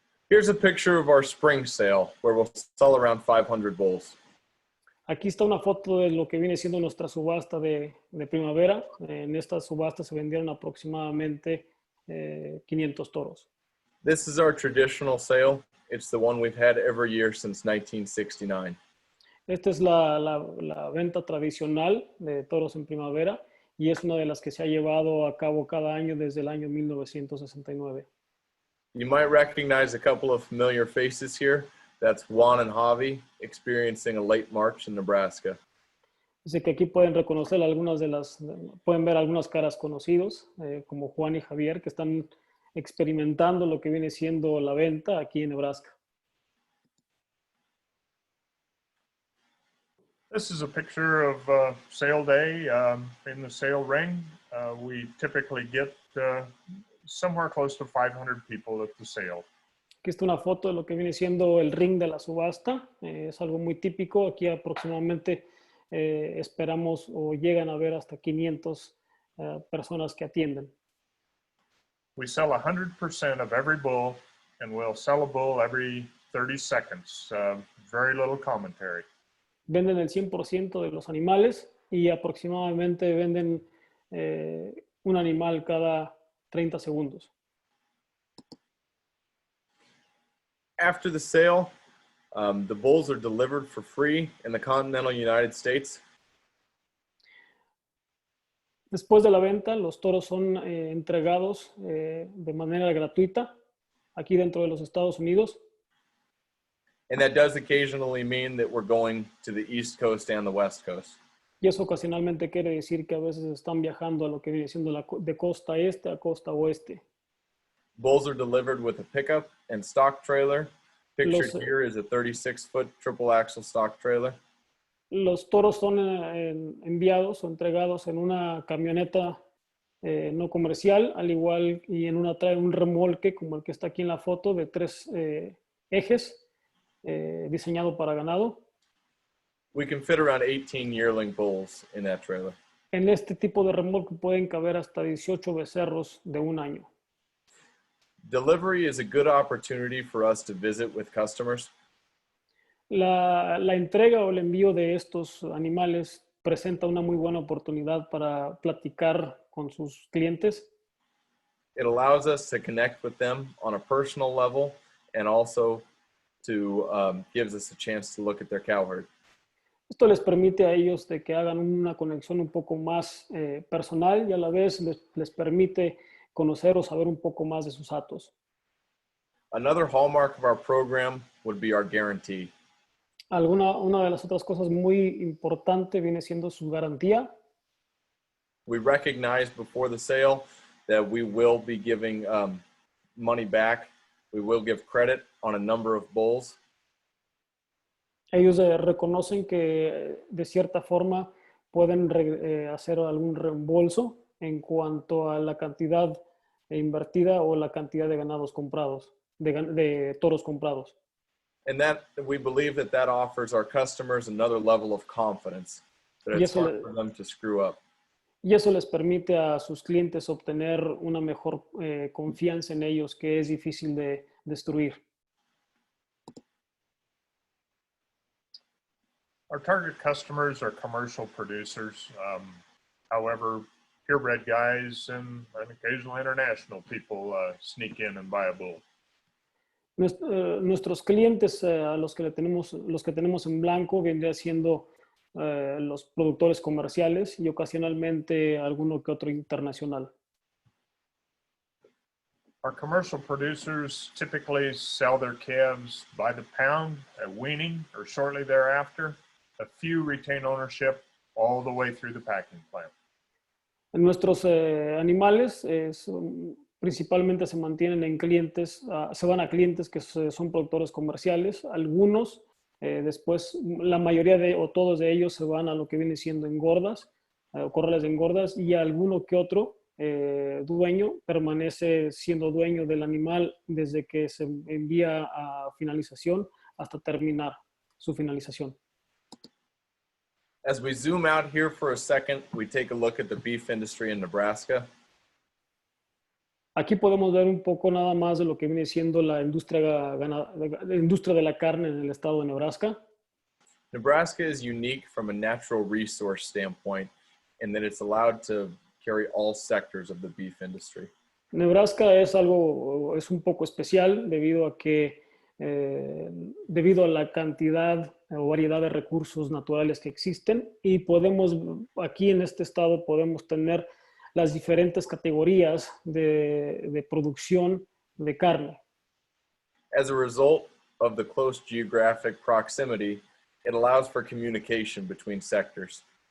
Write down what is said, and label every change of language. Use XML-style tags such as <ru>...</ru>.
<en>Here's a picture of our spring sale where we'll sell around 500 bulls.</en> <es>Aquí está una foto de lo que viene siendo nuestra subasta de primavera. En esta subasta se vendieron aproximadamente 500 toros.</es> <en>This is our traditional sale. It's the one we've had every year since 1969.</en> <es>Esta es la venta tradicional de toros en primavera y es una de las que se ha llevado a cabo cada año desde el año 1969.</es> <en>You might recognize a couple of familiar faces here. That's Juan and Javi experiencing a late March in Nebraska.</en> <es>Dice que aquí pueden reconocer pueden ver algunas caras conocidos, como Juan y Javier, que están experimentando lo que viene siendo la venta aquí en Nebraska.</es> <en>This is a picture of sale day in the sale ring. We typically get somewhere close to 500 people at the sale.</en> <es>Aquí está una foto de lo que viene siendo el ring de la subasta. Es algo muy típico. Aquí aproximadamente esperamos o llegan a ver hasta 500 personas que atienden.</es> <en>We sell 100% of every bull, and we'll sell a bull every 30 seconds. Very little commentary.</en> <es>Venden el 100% de los animales y aproximadamente venden un animal cada 30 segundos.</es> <en>After the sale, the bulls are delivered for free in the continental United States.</en> <es>Después de la venta, los toros son entregados de manera gratuita aquí dentro de los Estados Unidos.</es> <en>And that does occasionally mean that we're going to the East Coast and the West Coast.</en> <es>Y eso ocasionalmente quiere decir que a veces están viajando a lo que viene siendo de costa este a costa oeste.</es> <en>Bulls are delivered with a pickup and stock trailer. Pictured here is a 36-foot triple axle stock trailer.</en> <es>Los toros son enviados o entregados en una camioneta no comercial, al igual y en trae un remolque como el que está aquí en la foto de 3 ejes diseñado para ganado.</es> <en>We can fit around 18 yearling bulls in that trailer.</en> <es>En este tipo de remolque pueden caber hasta 18 becerros de 1 año.</es> <en>Delivery is a good opportunity for us to visit with customers.</en> <es>La entrega o el envío de estos animales presenta una muy buena oportunidad para platicar con sus clientes.</es> <en>It allows us to connect with them on a personal level and also to gives us a chance to look at their cow herd.</en> <es>Esto les permite a ellos de que hagan una conexión un poco más personal y a la vez les permite conocer o saber un poco más de sus hatos.</es> <en>Another hallmark of our program would be our guarantee.</en> <es>Una de las otras cosas muy importante viene siendo su garantía.</es> <en>We recognize before the sale that we will be giving money back. We will give credit on a number of bulls.</en> <es>Ellos reconocen que de cierta forma pueden hacer algún reembolso en cuanto a la cantidad invertida o la cantidad de ganados comprados, de toros comprados.</es> <en>And that we believe that offers our customers another level of confidence that it's hard for them to screw up.</en> <es>Y eso les permite a sus clientes obtener una mejor confianza en ellos que es difícil de destruir.</es> <en>Our target customers are commercial producers. However, purebred guys and occasional international people sneak in and buy a bull.</en> <es>Nuestros clientes, los que tenemos en blanco, vendría siendo los productores comerciales y ocasionalmente alguno que otro internacional.</es> <en>Our commercial producers typically sell their calves by the pound at weaning or shortly thereafter. A few retain ownership all the way through the packing plant.</en> <es>Nuestros animales principalmente se mantienen en clientes, se van a clientes que son productores comerciales. Algunos, después, la mayoría o todos de ellos se van a lo que viene siendo engordas, corrales de engordas, y alguno que otro dueño permanece siendo dueño del animal desde que se envía a finalización hasta terminar su finalización.</es> <en>As we zoom out here for a second, we take a look at the beef industry in Nebraska.</en> <es>Aquí podemos ver un poco nada más de lo que viene siendo la industria de la carne en el estado de Nebraska.</es> <en>Nebraska is unique from a natural resource standpoint in that it's allowed to carry all sectors of the beef industry.</en> <es>Nebraska es un poco especial debido a que debido a la cantidad o variedad de recursos naturales que existen, y aquí en este estado podemos tener las diferentes categorías de producción de carne.</es> <en>As a result of the close geographic proximity, it allows for communication between sectors.</en>